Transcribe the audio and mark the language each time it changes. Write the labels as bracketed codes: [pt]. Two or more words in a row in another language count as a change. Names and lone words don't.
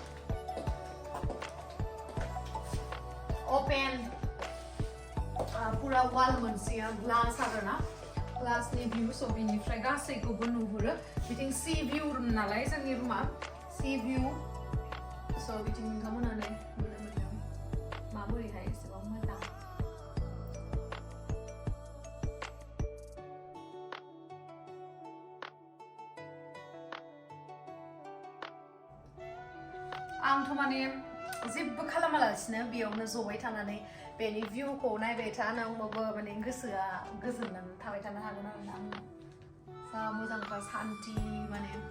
[brx] अपेन पुरा वाल मोनसेया ग्लास आरोना ग्लासनि भिउ स' बेनिफ्राय गासैखौबो नुहुरो बिथिं [en] sea view room [brx] नालाय जोंनि रुमा [en] sea view [brx] So biting nonthangmona नै नुनो मोनदों माबोरैहाय एसेबां मोजां आंथ' माने जेबो खालामालासिनो बेयावनो जबाय थानानै बेनि भिउखौ नायबाय थानो आंबो माने गोसोआ गोजोननानै थाबाय थानो हागोन आरोना आं जा मोजांखा सान्ति माने